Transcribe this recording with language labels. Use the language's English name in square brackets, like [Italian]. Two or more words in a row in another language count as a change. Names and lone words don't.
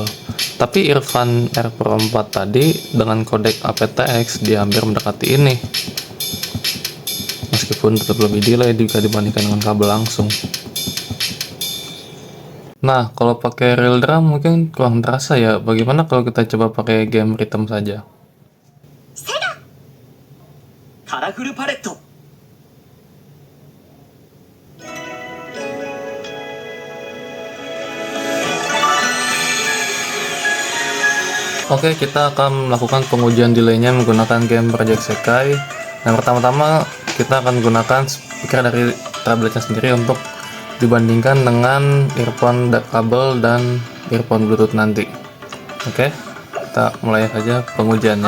[Indonesian] Tapi earphone Air Pro 4 tadi dengan kodek aptX dia hampir mendekati ini, meskipun tetap lebih delay jika dibandingkan dengan kabel langsung. Nah, kalau pakai [English] real drum [Indonesian] mungkin kurang terasa ya. Bagaimana kalau kita coba pakai [English] game rhythm [Indonesian] saja? カラフルパレット Oke, kita akan melakukan pengujian delaynya menggunakan game Project Sekai. Yang pertama-tama kita akan gunakan speaker dari tabletnya sendiri untuk dibandingkan dengan earphone kabel dan earphone Bluetooth nanti. Oke, kita mulai saja pengujiannya.